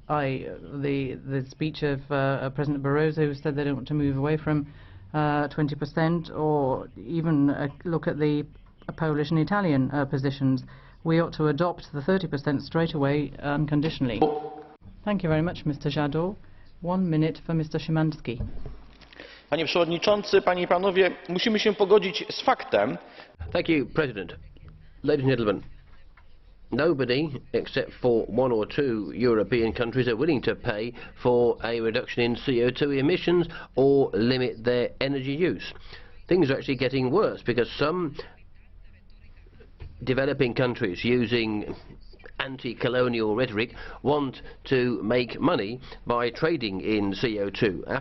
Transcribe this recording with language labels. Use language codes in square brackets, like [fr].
[en] The speech of President Barroso, who said they don't want to move away from 20%, or even look at the Polish and Italian positions. We ought to adopt the 30% straight away unconditionally. Thank you very much, Mr. Jadot. 1 minute for Mr. Szymański. [pl] Panie Przewodniczący, Panie i Panowie, musimy się pogodzić z faktem. [en] Thank you, President. Ladies and gentlemen, nobody except for 1 or 2 European countries are willing to pay for a reduction in CO2 emissions or limit their energy use. Things are actually getting worse because some developing countries using anti-colonial rhetoric want to make money by trading in CO2.